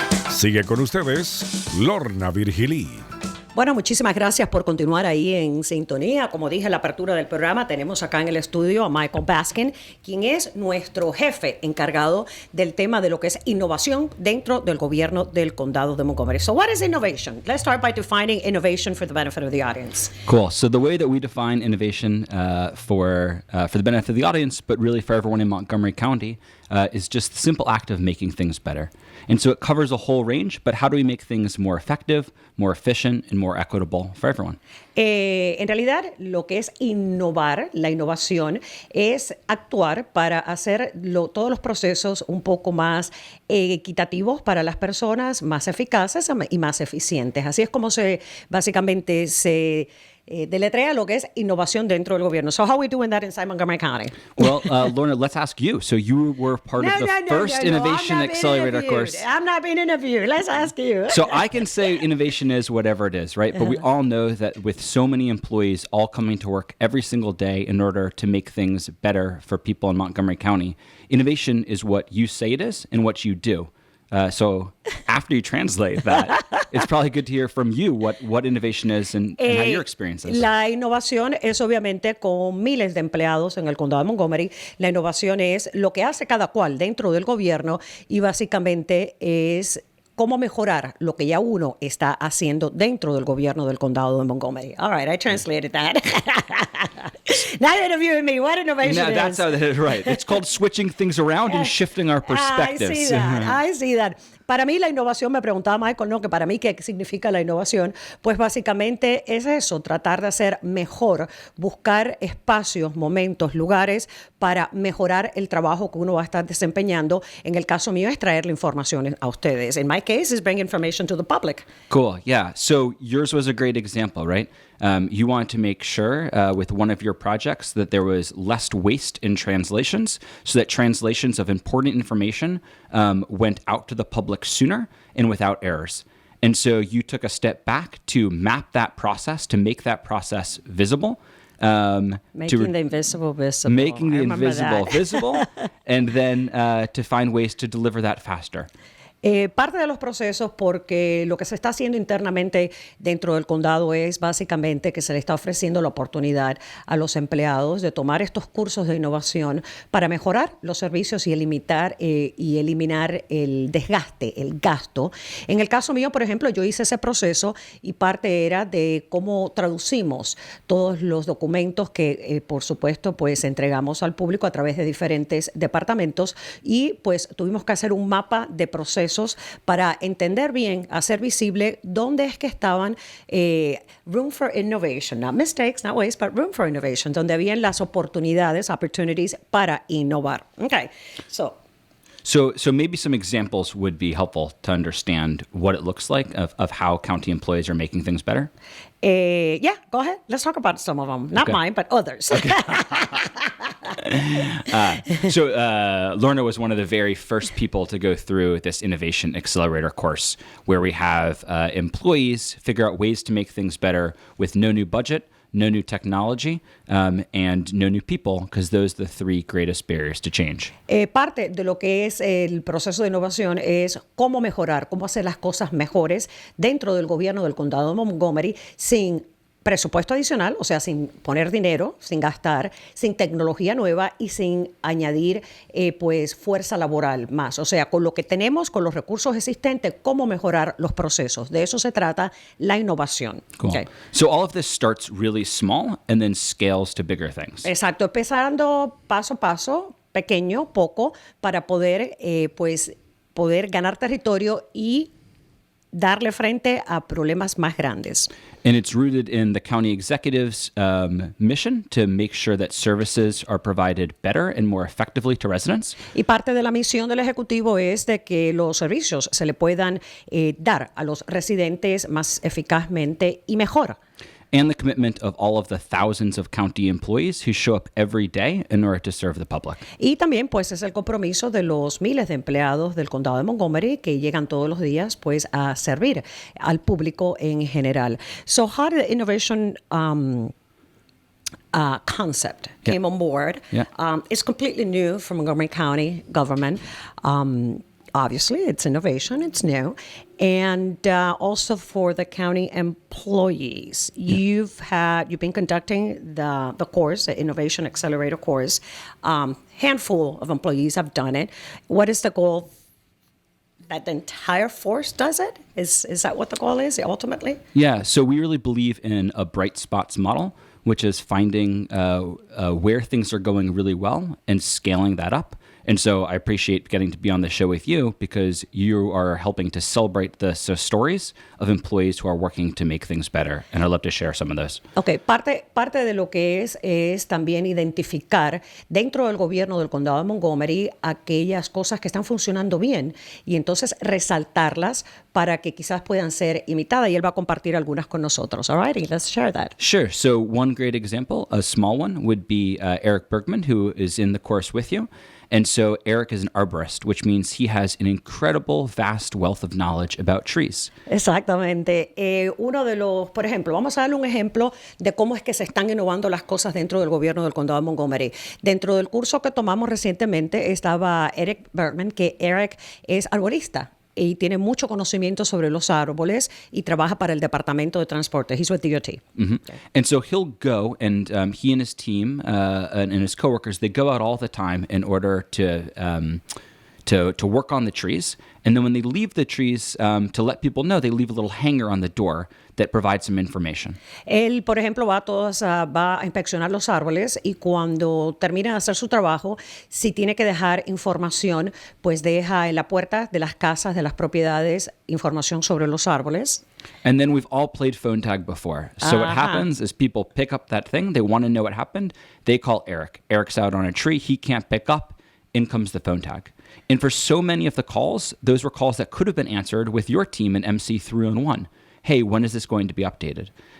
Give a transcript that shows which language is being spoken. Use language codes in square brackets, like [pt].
[es] Sigue con ustedes, Lorna Virgilí. Bueno, muchísimas gracias por continuar ahí en sintonía. Como dije en la apertura del programa, tenemos acá en el estudio a Michael Baskin, quien es nuestro jefe encargado del tema de lo que es innovación dentro del gobierno del condado de Montgomery. [en] So what is innovation? Let's start by defining innovation for the benefit of the audience. Cool. So the way that we define innovation for the benefit of the audience, but really for everyone in Montgomery County, is just the simple act of making things better. And so it covers a whole range, but how do we make things more effective, more efficient, and more equitable for everyone? [es] En realidad, lo que es innovar, la innovación, es actuar para hacer todos los procesos un poco más equitativos para las personas, más eficaces y más eficientes. Así es como básicamente se deletrea lo que es innovación dentro del gobierno. [en] So how are we doing that inside Montgomery County? Well, Lorna, let's ask you. So you were part of the first Innovation Accelerator course. I'm not being interviewed. Let's ask you. So I can say innovation is whatever it is, right? But we all know that with so many employees all coming to work every single day in order to make things better for people in Montgomery County, innovation is what you say it is and what you do. So after you translate that, it's probably good to hear from you what innovation is and how your experience is. [es] La innovación es obviamente con miles de empleados en el condado de Montgomery. La innovación es lo que hace cada cual dentro del gobierno y básicamente es cómo mejorar lo que ya uno está haciendo dentro del gobierno del condado de Montgomery. [en] All right, I translated that. Now you're interviewing me. What innovation is? That's how that is, right. It's called switching things around and shifting our perspectives. I see that. [es] Para mí la innovación, me preguntaba Michael, ¿no? Que para mí, ¿qué significa la innovación? Pues básicamente es eso, tratar de hacer mejor, buscar espacios, momentos, lugares para mejorar el trabajo que uno va a estar desempeñando. En el caso mío es traerle información a ustedes. [en] In my case is bring information to the public. Cool, yeah. So yours was a great example, right? You wanted to make sure with one of your projects that there was less waste in translations so that translations of important information went out to the public sooner and without errors. And so you took a step back to map that process, to make that process visible, Making the invisible visible. Making I the remember invisible that. visible, and then to find ways to deliver that faster. [es] Parte de los procesos, porque lo que se está haciendo internamente dentro del condado es básicamente que se le está ofreciendo la oportunidad a los empleados de tomar estos cursos de innovación para mejorar los servicios y eliminar el desgaste, el gasto. En el caso mío, por ejemplo, yo hice ese proceso y parte era de cómo traducimos todos los documentos que, por supuesto, pues entregamos al público a través de diferentes departamentos y pues tuvimos que hacer un mapa de procesos para entender bien, hacer visible dónde es que estaban [en] room for innovation, not mistakes, not waste, but room for innovation, [es] donde habían las oportunidades, opportunities para innovar. [en] Okay, So maybe some examples would be helpful to understand what it looks like of how county employees are making things better. Yeah, go ahead. Let's talk about some of them. Not mine, but others. Okay. Lorna was one of the very first people to go through this Innovation Accelerator course, where we have employees figure out ways to make things better with no new budget, no new technology, and no new people, because those are the three greatest barriers to change. Parte de lo que es el proceso de innovación es cómo mejorar, cómo hacer las cosas mejores dentro del gobierno del condado de Montgomery sin presupuesto adicional, o sea, sin poner dinero, sin gastar, sin tecnología nueva y sin añadir pues fuerza laboral más. O sea, con lo que tenemos, con los recursos existentes, cómo mejorar los procesos. De eso se trata la innovación. Cool. Okay. So all of this starts really small and then scales to bigger things. [es] Exacto, empezando paso a paso, pequeño, poco, para poder poder ganar territorio y darle frente a problemas más grandes. [en] And it's rooted in the county executive's mission to make sure that services are provided better and more effectively to residents. [es] Y parte de la misión del Ejecutivo es de que los servicios se le puedan dar a los residentes más eficazmente y mejor. [en] And the commitment of all of the thousands of county employees who show up every day in order to serve the public. [es] Y también pues es el compromiso de los miles de empleados del condado de Montgomery que llegan todos los días pues a servir al público en general. [en] So how did the innovation concept came on board? Yeah. It's completely new for Montgomery County government. Obviously, it's innovation, it's new. And also for the county employees, yeah. You've been conducting the course, the Innovation Accelerator course. Handful of employees have done it. What is the goal? That the entire force does it? Is that what the goal is ultimately? Yeah, so we really believe in a bright spots model, which is finding where things are going really well and scaling that up. And so I appreciate getting to be on the show with you because you are helping to celebrate the stories of employees who are working to make things better. And I'd love to share some of those. [es] Okay, parte de lo que es también identificar dentro del gobierno del condado de Montgomery aquellas cosas que están funcionando bien y entonces resaltarlas para que quizás puedan ser imitadas y él va a compartir algunas con nosotros. [en] All right, let's share that. Sure. So one great example, a small one, would be Eric Bergman, who is in the course with you. And so Eric is an arborist, which means he has an incredible, vast wealth of knowledge about trees. [es] Exactamente. Por ejemplo, vamos a darle un ejemplo de cómo es que se están innovando las cosas dentro del gobierno del condado de Montgomery. Dentro del curso que tomamos recientemente estaba Eric Bergman, que Eric es arborista y tiene mucho conocimiento sobre los árboles y trabaja para el Departamento de Transporte. [en] He's with DOT. Mm-hmm. Okay. And so he'll go, and he and his team and his coworkers, they go out all the time in order to work on the trees. And then when they leave the trees, to let people know, they leave a little hanger on the door that provides some information. [es] Él, por ejemplo, va a inspeccionar los árboles y cuando termina de hacer su trabajo, si tiene que dejar información, pues deja en la puerta de las casas, de las propiedades, información sobre los árboles. [en] And then we've all played phone tag before. So what happens is people pick up that thing, they want to know what happened, they call Eric. Eric's out on a tree, he can't pick up, in comes the phone tag. And for so many of the calls, those were calls that could have been answered with your team and MC 3-on-1. Hey, when is this going to be updated?